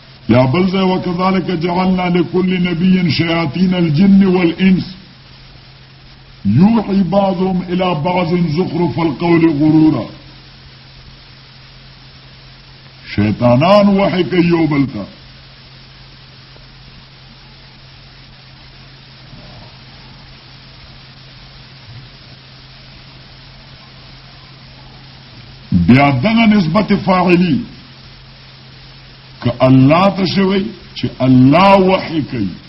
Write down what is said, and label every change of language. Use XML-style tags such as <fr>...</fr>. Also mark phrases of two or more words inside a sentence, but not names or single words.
<ps>یا بل ځای</ps> <ar>وکذلک جعلنا لكل نبي شياطين الجن والانس يوحي بعضهم الى بعض زخرف القول غرورا.</ar> <ps>شیطانان وحی کوي یو بل ته. بیا دغه نسبت فاعلی که الله ته شوی چې الله وحی کوي.</ps>